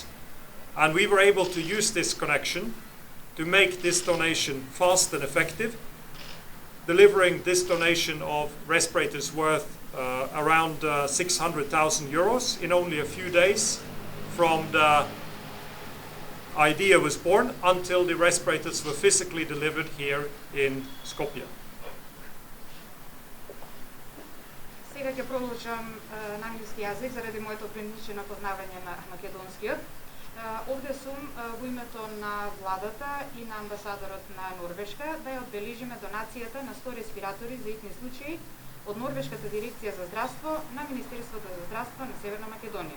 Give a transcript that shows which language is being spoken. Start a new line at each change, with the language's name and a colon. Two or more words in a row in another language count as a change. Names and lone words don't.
English: And we were able to use this connection to make this donation fast and effective, delivering this donation of respirators worth around 600,000 euros in only a few days from the idea was born until the respirators were physically delivered here in Skopje.
Macedonian: Сега ќе продолжам на англиски јазик заради моето ограничено познавање на македонскиот. Овде сум во името на владата и на амбасадорот на Норвешка да ја одбележиме донацијата на 100 респиратори за итни случаи од Норвешката дирекција за здравство на Министерството за здравство на Северна Македонија.